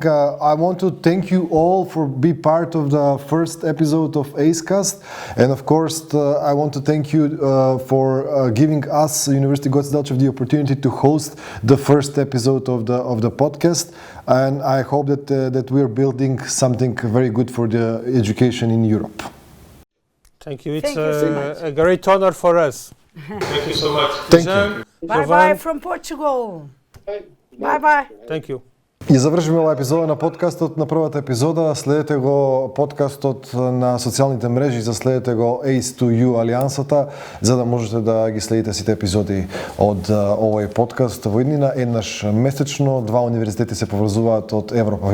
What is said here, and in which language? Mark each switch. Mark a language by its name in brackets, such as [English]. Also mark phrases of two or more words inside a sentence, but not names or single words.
[English] I want to thank you all for being part of the first episode of ACECast, and of course I want to thank you for giving us, University Goce Delcev, the opportunity to host the first episode of the podcast, and I hope that we are building something very good for the education in Europe. Thank you. It's a great honor for us. Thank you so much. Thank you. Bye from Portugal. Bye. Thank you. [Macedonian] И завршиме ова епизода на подкастот. На првата епизода следете го подкастот на социјалните мрежи, следете го ACE2EU Алијансата, за да можете да ги следите сите епизоди од овој подкаст во иднина. Еднаш месечно 2 универзитети се поврзуваат од Европа.